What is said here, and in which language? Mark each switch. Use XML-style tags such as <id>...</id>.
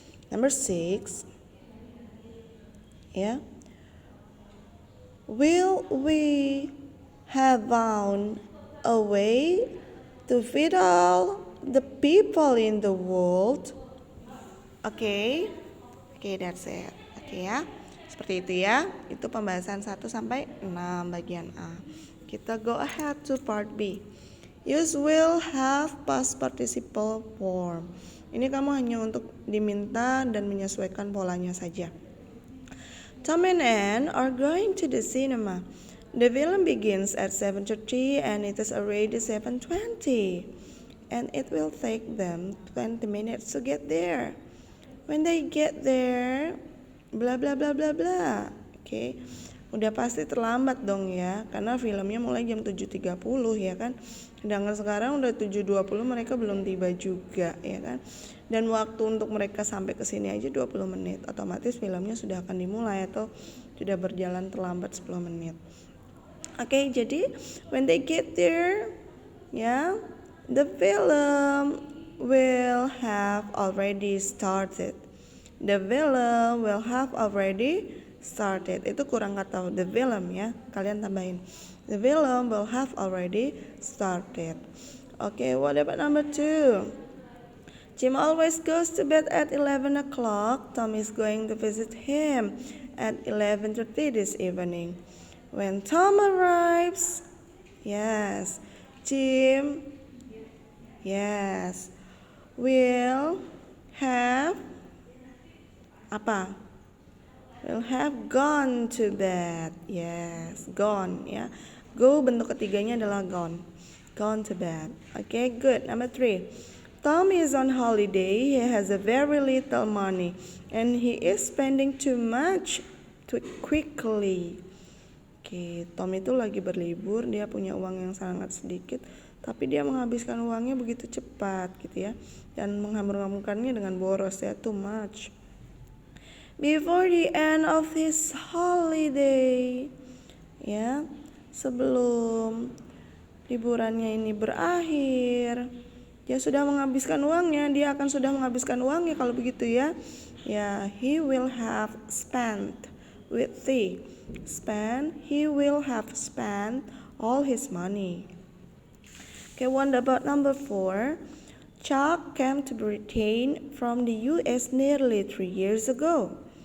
<en>Number 6, yeah, will we have found a way to feed all the people in the world?</en> <id>Oke,</id> <en>that's it.</en> <id>Oke ya, seperti itu ya. Itu pembahasan 1 sampai 6 bagian A.</id> <en>Kita go ahead to part B. Use will have past participle form.</en> <id>Ini kamu hanya untuk diminta dan menyesuaikan polanya saja.</id> <en>Tom and Anne are going to the cinema. The film begins at 7:30 and it is already 7:20. And it will take them 20 minutes to get there. When they get there, bla bla bla bla bla. Oke.</en> <id>Udah pasti terlambat dong ya, karena filmnya mulai jam 7.30 ya kan. Sedangkan sekarang udah 7.20 mereka belum tiba juga ya kan. Dan waktu untuk mereka sampai ke sini aja 20 menit. Otomatis filmnya sudah akan dimulai atau sudah berjalan terlambat 10 menit. Oke, jadi</id> <en>when they get there, ya, the film will have already started. The film will have already started.</en> <id>Itu kurang kata</id> <en>the film</en> <id>ya. Kalian tambahin.</id> <en>The film will have already started. Okay, what about number 2? Jim always goes to bed at 11 o'clock. Tom is going to visit him at 11:30 this evening. When Tom arrives, Yes. Jim, yes, will have apa? Will have gone to bed. Yes, gone ya.</en> <id>Go bentuk ketiganya adalah gone.</id> <en>Gone to bed. Okay, good. Number 3. Tom is on holiday. He has a very little money and he is spending too much too quickly.</en> <id>Oke, Tom itu lagi berlibur, dia punya uang yang sangat sedikit, tapi dia menghabiskan uangnya begitu cepat gitu ya, dan menghambur-hamburkannya dengan boros ya,</id> <en>too much.</en> <id>Before the end of his holiday, ya, sebelum liburannya ini berakhir, dia sudah menghabiskan uangnya, dia akan sudah menghabiskan uangnya kalau begitu ya.</id> <en>Ya, he will have spent with the he will have spent all his money. Okay, what about number 4? Chuck came to Britain from the US nearly 3 years ago.</en>